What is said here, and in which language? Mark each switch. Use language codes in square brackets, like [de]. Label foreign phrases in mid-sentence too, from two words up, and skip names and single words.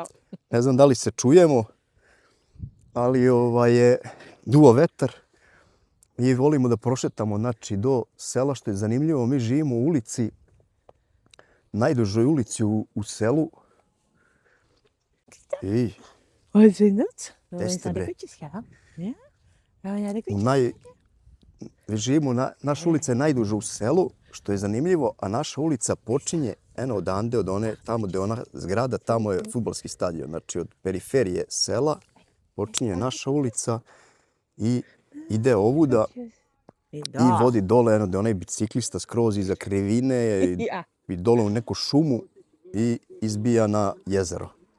[sr] Ne znam da li se čujemo, ali je duo vetar. Mi volimo da prošetamo do sela, što je zanimljivo. Mi živimo u ulici, najdužoj ulici u selu. I [nl] Wat zijn dat? Beste bre. Gaan. Ja? Ja, de koetjes. [sr] živimo, naša ulica je najduža u selu, što je zanimljivo, a naša ulica počinje eno odande, od one, tamo gde je ona zgrada, tamo je fudbalski stadion. Znači od periferije sela počinje naša ulica i ide ovuda i vodi dole, eno gde je onaj biciklista skroz iza krivine i dole u neku šumu i izbija na jezero.